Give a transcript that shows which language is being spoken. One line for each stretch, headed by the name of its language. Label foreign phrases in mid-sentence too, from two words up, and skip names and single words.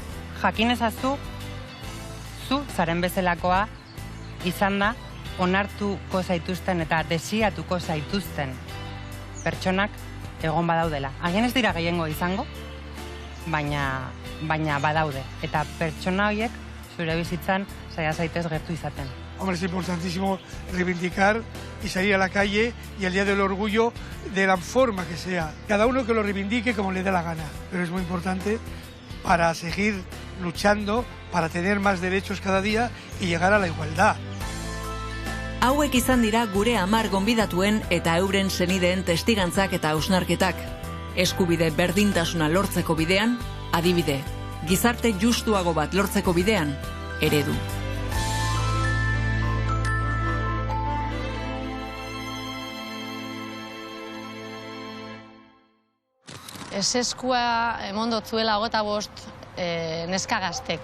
Basque: Jakin ezazu, zu zaren bezalakoa izan da onartuko zaituzten eta desiatuko zaituzten pertsonak egon badaudela. Agian ez dira gehiengo izango, baina badaude. Eta pertsona horiek zure bizitzan saia zaitez gertu izaten.
Spanish: Hombre, es importantísimo reivindicar y salir a la calle y el Día del Orgullo de la forma que sea. Cada uno que lo reivindique como le dé la gana. Pero es muy importante para seguir luchando, para tener más derechos cada día y llegar a la igualdad.
Basque: Hauek izan dira gure 10 gonbidatuen eta euren senideen testigantzak eta hausnarketak. Eskubide berdintasuna lortzeko bidean, adibide. Gizarte justuago bat lortzeko bidean, eredu. Eseskua emondotzuela 25 neska gaztek.